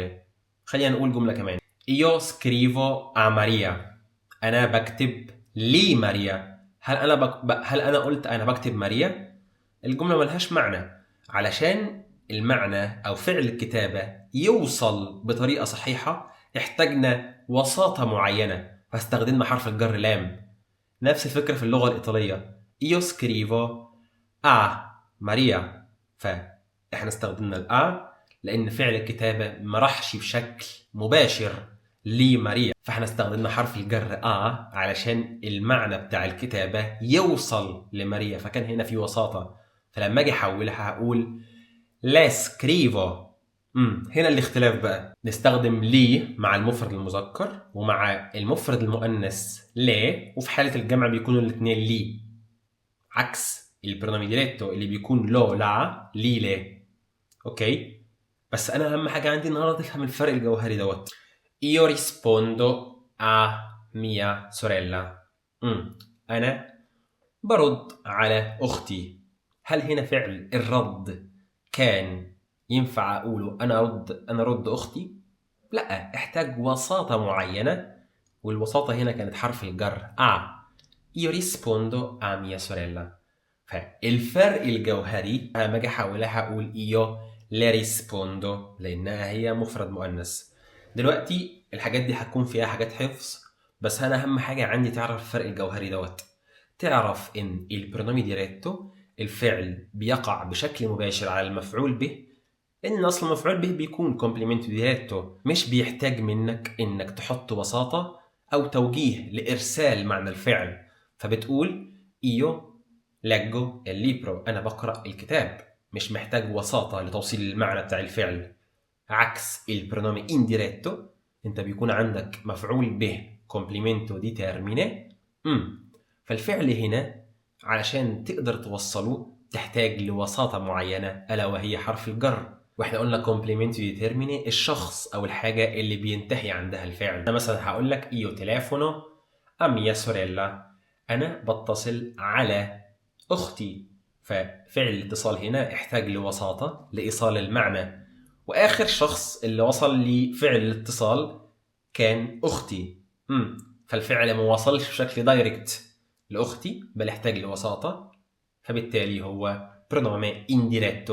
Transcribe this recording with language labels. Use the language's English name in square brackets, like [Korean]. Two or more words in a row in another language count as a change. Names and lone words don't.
[Arabic] خلينا نقول جملة كمان: [Italian] io scrivo a Maria. [Arabic] أنا بكتب لي ماريا. هل أنا قلت أنا بكتب ماريا؟ الجملة ملهاش معنى. علشان المعنى أو فعل الكتابة يوصل بطريقة صحيحة احتاجنا وساطة معينة، فاستخدمنا حرف الجر لام. نفس الفكرة في اللغة الإيطالية: [Italian] io scrivo a Maria. [Arabic] فإحنا استخدمنا الآ لأن فعل الكتابة ما راحش بشكل مباشر لماريا، فإحنا استخدمنا حرف الجر آ علشان المعنى بتاع الكتابة يوصل لماريا، فكان هنا في وساطة. فلما أجي أحولها هقول [Italian] la scrivo. [Arabic] هنا الاختلاف بقى، نستخدم لي مع المفرد المذكر ومع المفرد المؤنث لا، وفي حالة الجمع بيكونوا الاثنين لي، عكس [Italian] pronomi diretto [Arabic] اللي بيكون [Italian] lo la li la. [Arabic] اوكي، بس انا اهم حاجة عندي النهارده تفهم الفرق الجوهري دوت. [Italian] io rispondo a mia sorella. [Arabic] انا برد على اختي. هل هنا فعل الرد كان ينفع أقوله أنا رد أختي؟ لا، احتاج وساطة معينة، والوساطة هنا كانت حرف الجر [Italian] io rispondo a mia sorella. [Arabic] فالفرق الجوهري أنا باجي أحولها أقول [Italian] io le rispondo [Arabic] لأنها هي مفرد مؤنث. دلوقتي الحاجات دي هتكون فيها حاجات حفظ، بس أنا أهم حاجة عندي تعرف الفرق الجوهري دوت. تعرف إن [Italian] pronomi diretto [Arabic] الفعل بيقع بشكل مباشر على المفعول به، إن أصل المفعول به بيكون [Italian] complemento diretto, [Arabic] مش بيحتاج منك إنك تحط وساطة أو توجيه لإرسال معنى الفعل. [Italian] فبتقول إيو leggo il libro، [Arabic] أنا بقرأ الكتاب، مش محتاج وساطة لتوصيل المعنى بتاع الفعل. عكس [Italian] pronomi indiretto, [Arabic] أنت بيكون عندك مفعول به [Italian] complemento di termine, [Arabic] فالفعل هنا علشان تقدر توصله تحتاج لوساطة معينة ألا وهي حرف الجر. واحنا قلنا [Italian] complemento di termine [Arabic] الشخص أو الحاجة اللي بينتهي عندها الفعل. أنا مثلا هقول لك [Italian] io telefono a mia sorella، [Arabic] أنا بتصل على أختي، ففعل الاتصال هنا احتاج لوساطة لإيصال المعنى، وآخر شخص اللي وصل لفعل الاتصال كان أختي. فالفعل ما وصلش بشكل دايركت لأختي بل احتاج لوساطة، فبالتالي هو [Italian] pronomi indiretto.